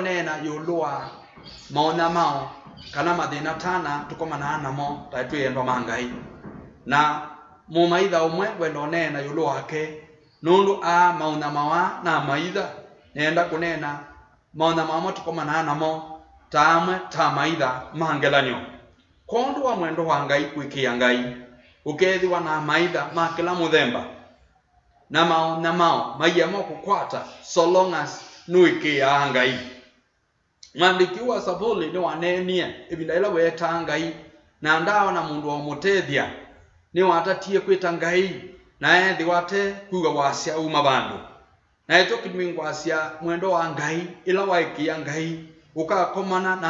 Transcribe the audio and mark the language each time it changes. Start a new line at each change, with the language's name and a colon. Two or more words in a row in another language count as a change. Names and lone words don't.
Kamba: nena yulua maona mao kana mathina tana tukomana namo ta tuyendo mangai na mumaitha umwe wendo nena yulua wake nundu a maona mawa na maitha nenda kunena maona mamo tukomana namo tamwe ta maitha mangelanyo kondu wa mwendo wa ngai kwikia ngai ukethiwa na maitha ma kila muthemba na mao maiya mo kukwata
English: so long as
Kamba: nuikia ngai mwandiki wa Zaburi ni wanenie ibinda ila weta ngai na ndao na mundu wa mutethia ni watatie kwita ngai na ethi wate kuga wasia uma bandu na etokidwingo wasia mwendo wa ngai ila waikia ngai ukakomana na